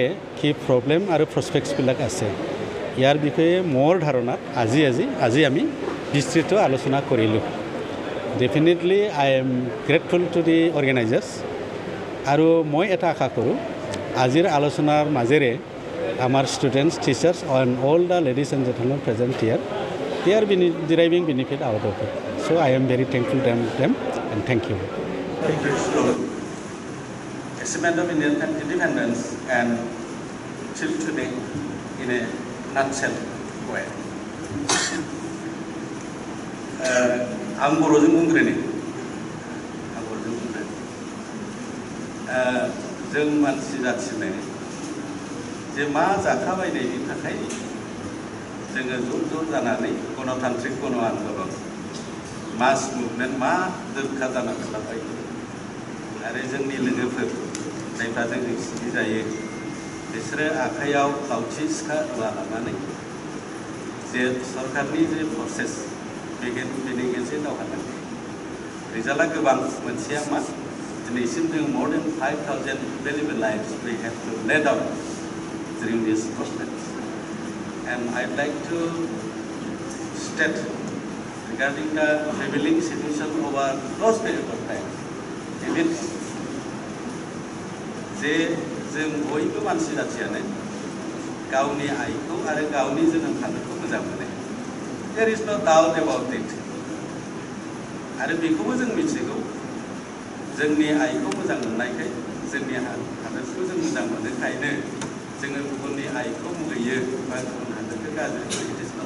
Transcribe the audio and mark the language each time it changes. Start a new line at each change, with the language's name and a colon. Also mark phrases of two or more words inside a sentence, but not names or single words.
Assamese: কি প্ৰব্লেম আৰু প্ৰস্পেক্টছবিলাক আছে ইয়াৰ বিষয়ে মোৰ ধাৰণাত আজি আমি বিস্তৃত আলোচনা কৰিলোঁ
English: definitely I am grateful to the organisers
Assamese: আৰু মই এটা আশা কৰোঁ আজিৰ আলোচনাৰ মাজেৰে আমাৰ
English: students teachers and all the ladies and gentlemen present here they are deriving benefit out of it. So I am very thankful to them and thank you. Achievement of Indian independence and till today in a nutshell way.
Bodo: आं बर'जों बुंग्रोनि जों मानसि जाथिनो जे मा जाखाबायनायनि थाखाय जोङो ज' जानानै गणतान्त्रिक गण आन्दलन
English: mass movement
Bodo: मा दोरखा जानानै थाबाय आरो जोंनि लोगोफोर जायफ्रा जोंजों सिबिजायो बिसोरो आखाइयाव लावथि सिखा लानानै जे सरकारनि जे प्रसेस बेनि गेजेर दावहा नांदों रिजाल्टआ गोबां मोनसेया मा दिनैसिम जों
English: more than 5,000 valuable lives we have to lay down during this process. And I'd like to state regarding the prevailing situation over those period of time.
Bodo: Even जे जों बयबो मानसि जाथियानो गावनि आइखौ आरो गावनि जोनोम हादोरखौ मोजां मोनो
English: there is no doubt about it
Bodo: आरो बेखौबो जों मिथिगौ जोंनि आइखौ मोजां मोननायखाय जोंनि हादोरखौ जों मोजां मोननायखायनो जोङो गुबुननि आइखौ मुगैयो बा गुबुन हादोरखौ गाज्रि